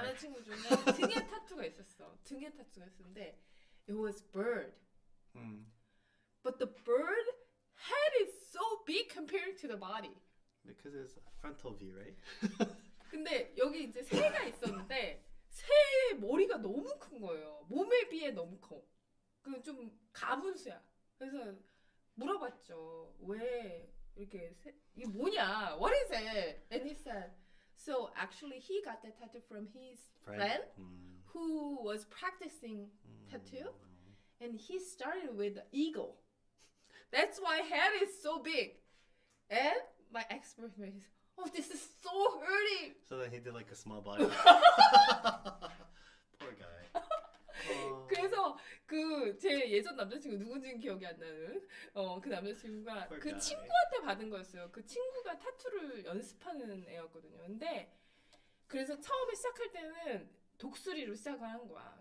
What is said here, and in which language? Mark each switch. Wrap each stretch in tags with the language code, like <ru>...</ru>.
<ko>남자친구 중에 등에 타투가 있었어. 등에 타투가 있었는데</ko> <en>it was bird. But the bird head is so big compared to the body. Because it's frontal view, right?</en> <ko>근데 여기 이제 새가 있었는데 새의 머리가 너무 큰 거예요. 몸에 비해 너무 커. 그 좀 가분수야. 그래서 물어봤죠. 왜 이렇게 이게 뭐냐?</ko> <en>What is it? And he said, so actually he got that tattoo from his friend who was practicing tattoo, and he started with the eagle. That's why head is so big. And my ex-boyfriend is, oh, this is so hurting. So then he did like a small body. Poor guy.</en> <ko>그래서 그 제 예전 남자친구 누군지는 기억이 안 나는 그 남자친구가</ko> <en>Poor</en> <ko>그</ko> <en>guy.</en> <ko>친구한테 받은 거였어요. 그 친구가 타투를 연습하는 애였거든요. 근데 그래서 처음에 시작할 때는 독수리로 시작을 한 거야.</ko>